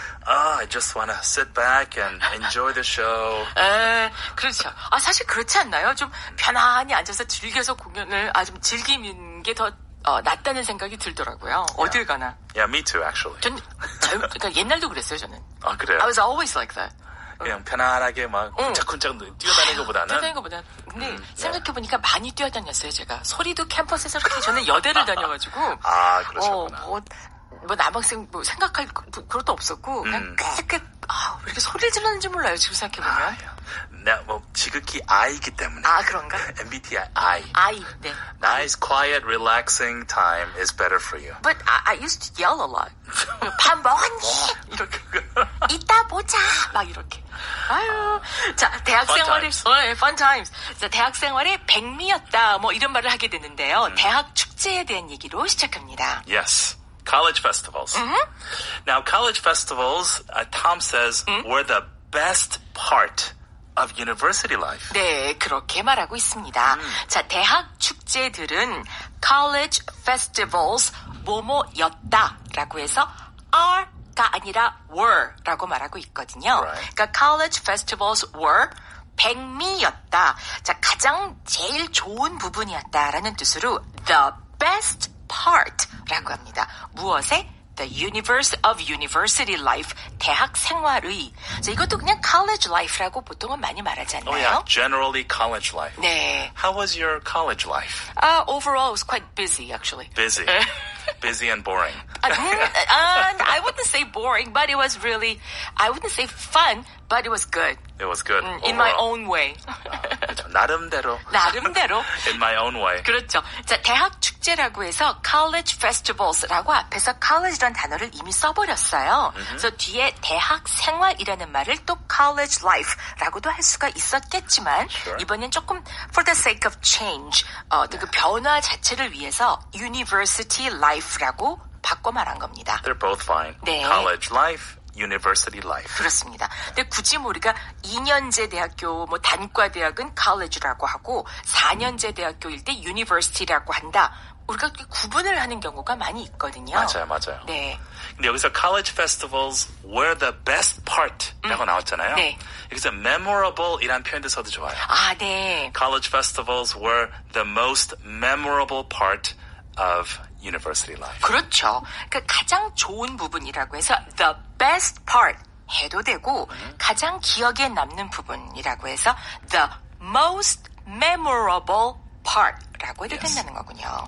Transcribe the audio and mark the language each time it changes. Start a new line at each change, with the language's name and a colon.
English: I just wanna sit back and enjoy the show.
Korean: 그렇죠. 사실 그렇지 않나요? 좀 편안히 앉아서 즐겨서 공연을 좀 즐기는 게 더 낫다는 생각이 들더라고요. 어딜 가나.
English: Yeah, me too, actually.
Korean: 그러니까 옛날도 그랬어요, 저는. 그래요?
English: I was always like that.
Korean: 그냥 편안하게 막 쿵짝쿵짝 뛰어다니는 것보다는. 근데 생각해보니까 많이 뛰어다녔어요, 제가. 소리도 캠퍼스에서 이렇게 저는 여대를 다녀가지고. 그러셨구나. 뭐 남학생 생각할 그것도 없었고 그냥 꽤 왜 이렇게 소리를 질렀는지 몰라요, 지금 생각해보면. 내가 지극히 I이기 때문에. 그런가? MBTI I. 네.
English: Nice, quiet, relaxing time is better for you. But I used to yell a lot.
Korean: 밥 먹었니? 이렇게. 이따 보자. 막 이렇게. 자, 대학 생활에
English: fun times.
Korean: 자, 대학 생활에 백미였다. 뭐 이런 말을 하게 되는데요. 대학 축제에 대한 얘기로 시작합니다.
English: Yes. College festivals. Now, college festivals, Tom says, were the best part of university life.
Korean: 네, 그렇게 말하고 있습니다. 자, 대학 축제들은
English: college festivals
Korean: 뭐뭐였다라고 해서 are가 아니라 were라고 말하고 있거든요.
English: Right.
Korean: 그러니까
English: college festivals were
Korean: 백미였다. 자, 가장 제일 좋은 부분이었다라는 뜻으로
English: the best part
Korean: 라고 합니다. 무엇에?
English: The universe of university life.
Korean: 대학 생활의. 자, 이것도 그냥
English: college life
Korean: 라고 보통은 많이 말하지 않나요?
English: Oh, yeah. Generally college life.
Korean: 네.
English: How was your college life? Overall, it was quite busy, actually. Busy. Busy and boring. I wouldn't say boring, but it was really, I wouldn't say fun, but it was good. It was good. In my own way.
Korean: 그렇죠. 나름대로.
English: In my own way.
Korean: 그렇죠. 자, 대학 축제라고 해서
English: college festivals
Korean: 라고 앞에서 college라는 단어를 이미 써버렸어요. 그래서 뒤에 대학 생활이라는 말을 또
English: college life
Korean: 라고도 할 수가 있었겠지만
English: Sure.
Korean: 이번엔 조금
English: for the sake of change,
Korean: 그 변화 자체를 위해서
English: university life
Korean: 라고 바꿔 말한 겁니다.
English: They're both fine.
Korean: 네.
English: College life, university life.
Korean: 그렇습니다. 근데 굳이 우리가 2년제 대학교, 단과 대학은 college라고 하고 4년제 대학교일 때 university라고 한다. 우리가 구분을 하는 경우가 많이 있거든요. 맞아요. 네. 근데 여기서
English: college festivals were the best part
Korean: 라고 나왔잖아요. 네. 여기서 memorable이란 표현도 써도 좋아요. 네.
English: College festivals were the most memorable part of university life.
Korean: 그렇죠. 그러니까 가장 좋은 부분이라고 해서
English: the best part
Korean: 해도 되고 가장 기억에 남는 부분이라고 해서
English: the most memorable part
Korean: 라고 해도 된다는 거군요.